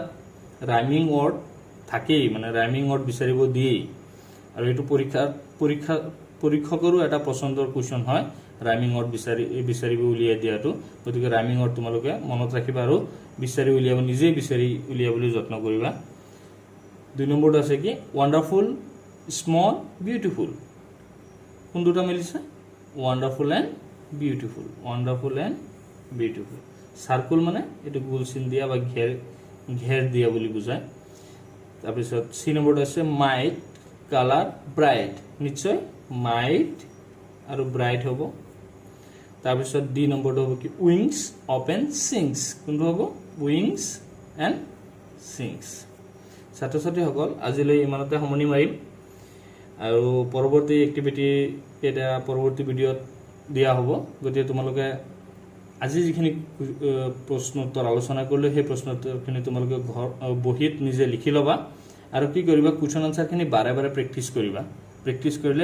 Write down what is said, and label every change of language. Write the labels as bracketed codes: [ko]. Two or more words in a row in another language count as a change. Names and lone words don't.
[en] rhyming word [as] থাকেই মানে [en] rhyming word [as] বিচাৰিব দিয়ে আৰু এটো পৰীক্ষকৰো এটা পছন্দৰ কোৱেশ্চন হয় [en] rhyming word [as] বিচাৰিব উলিয়াই দিয়াটো গতিকে [en] rhyming word [as] তোমালোকে মনত ৰাখিবা আৰু বিচাৰি উলিয়াব নিজে বিচাৰি উলিয়াবলৈ যত্ন কৰিবা 2 নম্বৰটো আছে কি [en] wonderful small beautiful [as] কোন দুটা মিলিছে [en] wonderful and [as] বিউটিফুল সার্কেল মানে এটো গোল চিন দিয়া বা ঘের দিয়া বুলি বুজায় তাৰপিছত সি নম্বৰটো আছে [en] might colour bright [as] নিশ্চয় মাইট আৰু ব্রাইট হ'ব তাৰপিছত ডি নম্বৰটো হ'ব কি [en] wings open sings [as] কোনটো হ'ব [en] wings and sings [as] ছাত্ৰ ছাত্ৰীসকল আজিলৈ ইমানতে সামৰণি মাৰিম আৰু পৰৱৰ্তী এক্টিভিটি এটা পৰৱৰ্তী ভিডিঅ'ত দিয়া হ'ব গতিকে তোমালোকে আজি যিখিনি প্ৰশ্ন উত্তৰ আলোচনা কৰিলে সেই প্ৰশ্ন উত্তৰখিনি তোমালোকে ঘৰ বহিত নিজে লিখি লবা আৰু কি কৰিবা [en] question answer [as] বাৰে বাৰে প্ৰেক্টিছ কৰিবা প্ৰেক্টিছ কৰিলে